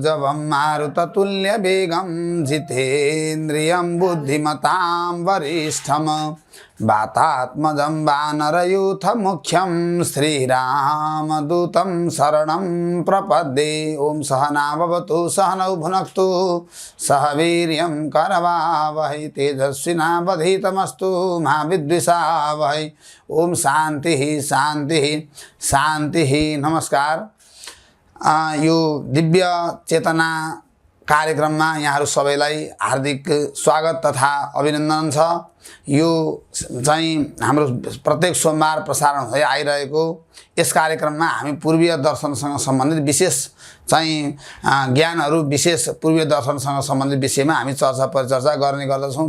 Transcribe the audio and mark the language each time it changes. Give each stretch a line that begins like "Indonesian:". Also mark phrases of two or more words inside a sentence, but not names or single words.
Sanskrit: स्तवं मारुततुल्यवेगं जितेन्द्रियं बुद्धिमतां वरिष्ठं वातात्मजं वानरयूथमुख्यं श्रीरामदूतं शरणं प्रपद्ये। ओम सहना भवतु सहनौ भुनक्तु सह वीर्यं करवावहै तेजस्विनावधीतमस्तु मा विद्विषावहै। ओम शांति शांति शांति। नमस्कार।
Nepali: यो दिव्य चेतना कार्यक्रम में यहाँहरु सबैलाई हार्दिक स्वागत तथा अभिनन्दन छ। यो चाहिँ हाम्रो प्रत्येक सोमबार प्रसारण हुँदै आइरहेको यस कार्यक्रममा हामी पूर्वीय दर्शनसँग सम्बन्धित विशेष चाहिँ ज्ञानहरु विशेष पूर्वीय दर्शनसँग सम्बन्धित विषयमा हामी चर्चा परिचर्चा गर्ने गर्दछौं।